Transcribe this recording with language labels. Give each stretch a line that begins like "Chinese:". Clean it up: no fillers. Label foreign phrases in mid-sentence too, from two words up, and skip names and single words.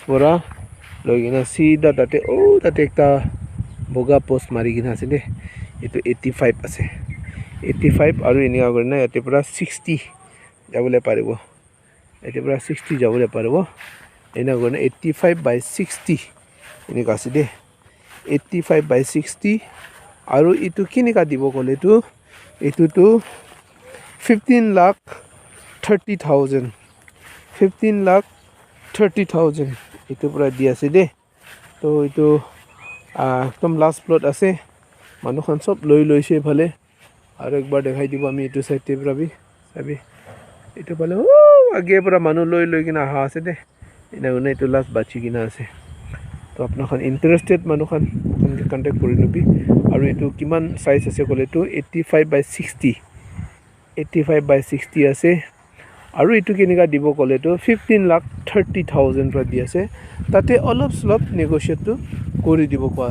Naga Pidgin: pora loi kina sida tate tate ekta boga post mari kina ase de etu 85 ase 85 aru enika korina yate pura 60 jabole paribo yate pura 60 jabole paribo ena korina 85 by 60 enika ase de 85 by 60 aru etu kinika dibo kole tu etu tu 15 lakh 30,000 15 lakh 30,000 etu pura di ase de to etu ekdom
English: last plot
Naga Pidgin: ase manu khan sob loi loise phale aru ekbar dekhai dibo ami etu side te pura bi sabi etu phale age pura manu loi kina aha ase de ena une etu last bachi kina ase to apna khan interested manu khan contact kori nubi aru etu kiman size ase kole tu 85 by 60 85 by 60 ase aru etu kenika dibo kole tu 15 lakh 30,000 pra di ase tate olop slop negotiate tu kori dibo ko